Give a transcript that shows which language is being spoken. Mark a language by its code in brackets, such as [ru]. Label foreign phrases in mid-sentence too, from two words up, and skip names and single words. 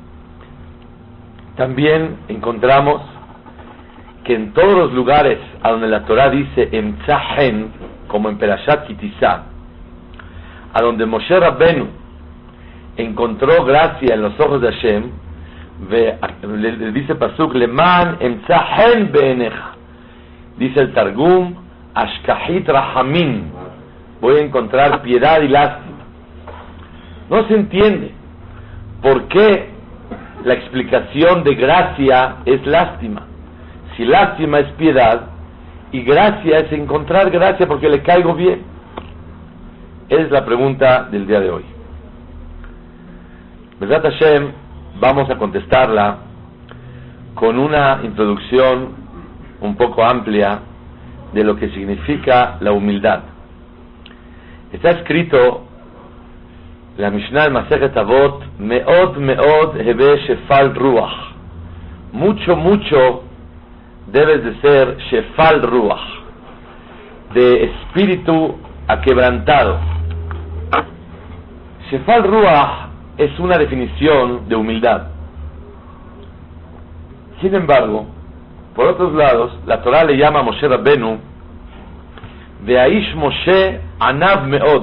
[es] También encontramos que en todos los lugares a donde la Torah dice emtzahen, como en Perashat Kitizá, a donde Moshe Rabbenu encontró gracia en los ojos de Hashem, le dice pasuk [he] למען אמצא חן בעיניך. [es] Dice el Targum [arc] אשכחית רחמין, [es] voy a encontrar piedad y lástima. No se entiende por qué la explicación de gracia es lástima. Si lástima es piedad y gracia es encontrar gracia porque le caigo bien. Esa es la pregunta del día de hoy. [he] בעזרת השם, [es] vamos a contestarla con una introducción un poco amplia de lo que significa la humildad. Está escrito la Mishnah en Masejet Avot, [he] מאד הוי שפל רוח. [es] Mucho debes de ser [he] שפל רוח, [es] de espíritu aquebrantado. [he] שפל רוח [es] es una definición de humildad. Sin embargo, por otros lados, la Torah le llama a Moshe Rabbenu de [he] האיש משה ענו מאד.